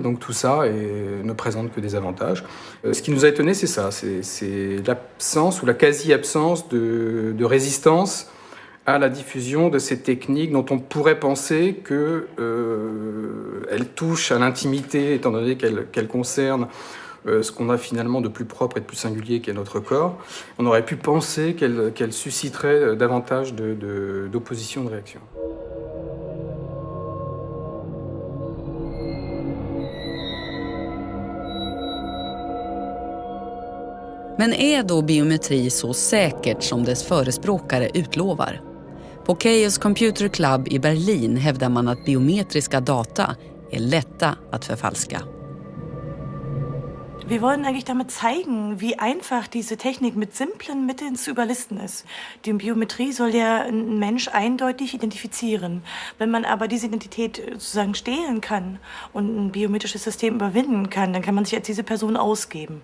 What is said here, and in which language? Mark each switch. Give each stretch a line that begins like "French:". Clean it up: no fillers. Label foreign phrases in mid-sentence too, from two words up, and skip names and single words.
French: Donc tout ça ne présente que des avantages. Ce qui nous a étonné, c'est ça, c'est l'absence ou la quasi-absence de résistance à la diffusion de ces techniques dont on pourrait penser qu'elles touchent à l'intimité, étant donné qu'elles concernent ce qu'on a finalement de plus propre et de plus singulier qu'est notre corps. On aurait pu penser qu'elles susciteraient davantage d'opposition, de réaction.
Swedish: Men är då biometri så säkert som dess förespråkare utlovar? På Chaos Computer Club i Berlin hävdar man att biometriska data är lätta att förfalska.
German: Wir wollen eigentlich damit zeigen, wie einfach diese Technik mit simplen Mitteln zu überlisten ist. Die Biometrie soll ja ein Mensch eindeutig identifizieren. Wenn man aber diese Identität sozusagen stehlen kann und ein biometrisches System überwinden kann, dann kann man sich als diese Person ausgeben.